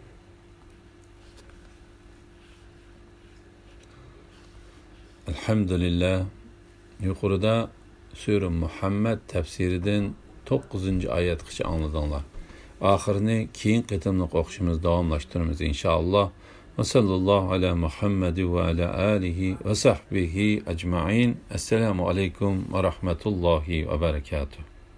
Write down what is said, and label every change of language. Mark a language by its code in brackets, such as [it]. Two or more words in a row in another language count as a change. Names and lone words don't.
[uz] Elhamdülillah, yuqorida Sura Muhammad tafsiridan 9-oyatgacha angladinglar. Oxirini keyin qitimliq o'qishimiz davomlashtiramiz inshaalloh. [ar] وصلى الله على محمد وعلى آله وصحبه أجمعين. السلام عليكم ورحمة الله وبركاته.